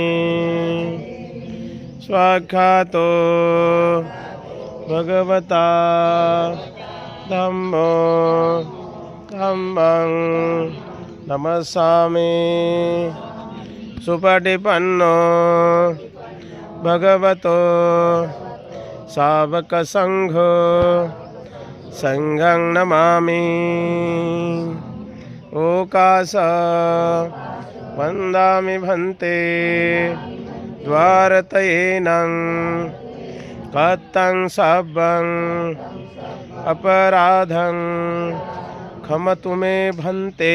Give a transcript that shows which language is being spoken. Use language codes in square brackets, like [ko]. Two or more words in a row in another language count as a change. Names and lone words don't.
[pi] स्वाख्यातो भगवता धम्मो धम्मं नमस्सामि. सुपटिपन्नो भगवतो सावकसंघो संघं नमामि. ओकास वन्दामि भन्ते द्वारतयेनं कत्तं सब्बं अपराधं क्षमतु मे भन्ते.